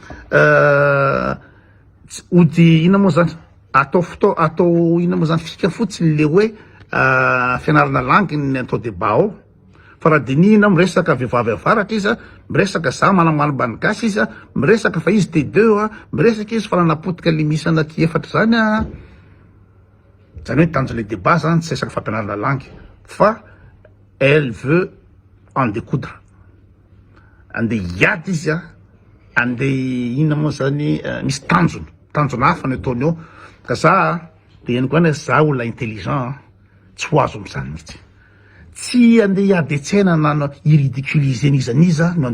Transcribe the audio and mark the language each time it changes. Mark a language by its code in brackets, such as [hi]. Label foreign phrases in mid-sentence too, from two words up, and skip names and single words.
[mg] ody ina moa zany atao ina moa zany fika fotsiny le hoe fianarana langy ny atao débat ao fa raha dinina miresaka vehivavy avaratra izy miresaka za manamalimbany gasy izy miresaka fa izy T2 miresaka izy fa nanapotika le misy anaky efatra zany zany hoe tanjo le débat zany tsy resaka fampianarana langy fa [fr] elle veut en découdre [mg] andeha hiady izy andeha ina moa zany misy tanjona hafa ny ataony eo ka za de eny koa ny za olona intelligent tsy ho azo am'zany mihitsy tsy andeha hiady etsena na iridiculiser nizaniza no